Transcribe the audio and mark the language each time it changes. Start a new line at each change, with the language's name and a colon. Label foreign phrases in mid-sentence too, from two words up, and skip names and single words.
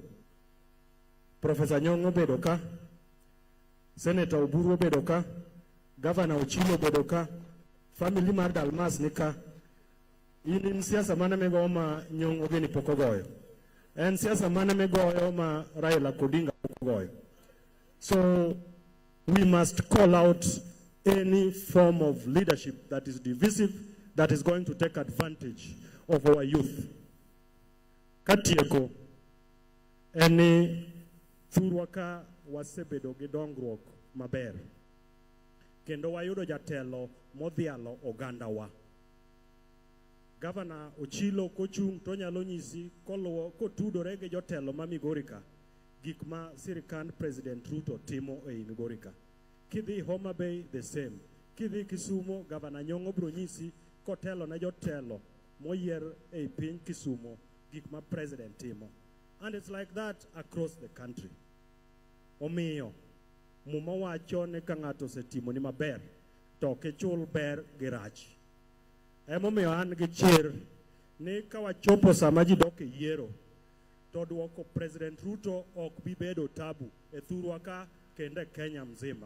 Luo (Kenya and Tanzania): Professor Nyong'o bedo ka, Senator Oburu bedo ka, Governor Otieno bedo ka, family mar Dalmas ni ka. In siasa mane migoyo ma Nyong'o gini pok ogoyo. En siasa mane migoyo ma Raila Odinga pok ogoyo.
English: So we must call out any form of leadership that is divisive, that is going to take advantage of our youth.
Luo (Kenya and Tanzania): Katieko, eni thurwa ka wasebedo gi dongruok maber. Kendo wayudo jatelo modhialo ogandawa. Governor Ochilo kochung' to nyalo nyisi kotudore gi jotelo ma Migori ka, gik ma sirikand President Ruto timo ei Migori ka. Kidhi Homa Bay,
English: the same.
Luo (Kenya and Tanzania): Kidhi Kisumo, Governor Nyong'o bro nyisi kotelo na jotelo moyier ei piny Kisumo gik ma President timo.
English: And it's like that across the country.
Luo (Kenya and Tanzania): Omiyo, muma wacho ni ka ng'ato osetimo ni maber, to kichul ber gi rach. Emomiyo an gi chir ni ka wachopo sama ji dok e yiero, to duoko President Ruto ok bi bedo tabu e thurwa ka kende Kenya mzima.